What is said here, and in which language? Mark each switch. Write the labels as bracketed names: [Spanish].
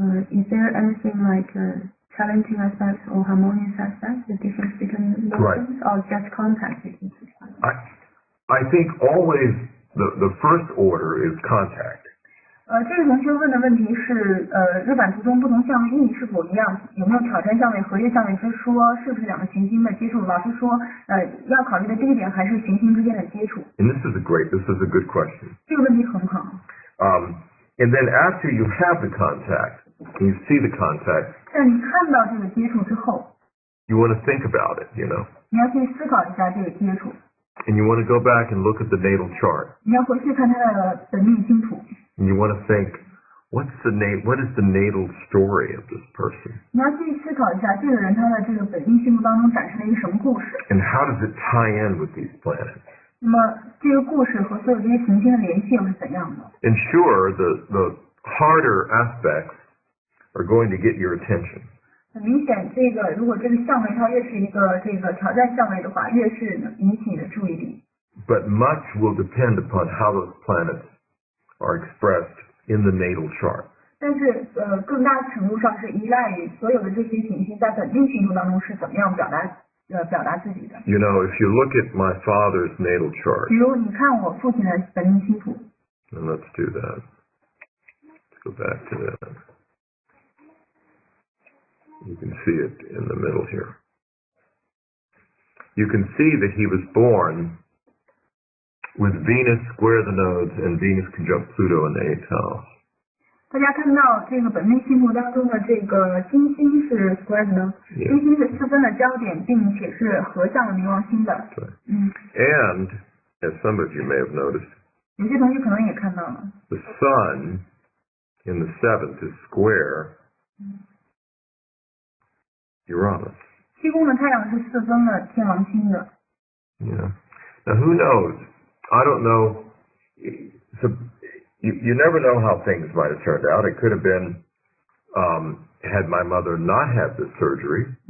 [English] Is there anything like challenging aspects or harmonious aspects, the difference between those, or just contact? I think always the first order is contact. [Chinese] 这个同学问的问题是日版图中不同相位意义是否一样，有没有挑战相位、合约相位之说，是不是2个行星的接触？老师说要考虑的第一点还是行星之间的接触。 [English] And this is a good question. [Chinese] 这个问题很好。 [English] And then after you have the contact, you see the contact. [Chinese] 在你看到这个接触之后 [English] You want to think about it, you know. [Chinese] 你要去思考一下这个接触。 [English] And you want to go back and look at the natal chart. [Chinese] 你要回去看他的本命星图。 [English] And you want to think, what is the natal story of this person? [Chinese] 你要去思考一下这个人他的这个本命星图当中展示了一个什么故事。 [English] And how does it tie in with these planets? [Chinese] 那么这个故事和所有这些行星的联系又是怎样的 [English] And sure, the harder aspects are going to get your attention. [Chinese] 很明显，如果这个相位它越是一个挑战相位的话，越是引起你的注意力。 [English] But much will depend upon how those planets are expressed in the natal chart. [Chinese] 但是更大程度上是依赖于所有的这些行星在本命星图当中是怎么样表达自己的。 [English] You know, if you look at my father's natal chart. [Chinese] 比如你看我父亲的本命星图。 [English] And let's do that. Let's go back to that. You can see it in the middle here. You can see that he was born with Venus square the nodes and Venus conjunct Pluto in the 8th house. [Chinese] 大家看到这个本命星图当中的这个金星是 [English] square the nodes， [Chinese] 金星是4分的焦点，并且是合向了冥王星的。对。 [English] And as some of you may have noticed, [Chinese] 有些同学可能也看到了。 [English] The sun in the 7th is square Uranus. [Chinese] 七宫的太阳是4分了天王星的。 [English] Yeah. Now who knows? I don't know. So you never know how things might have turned out. It could have been had my mother not had this surgery.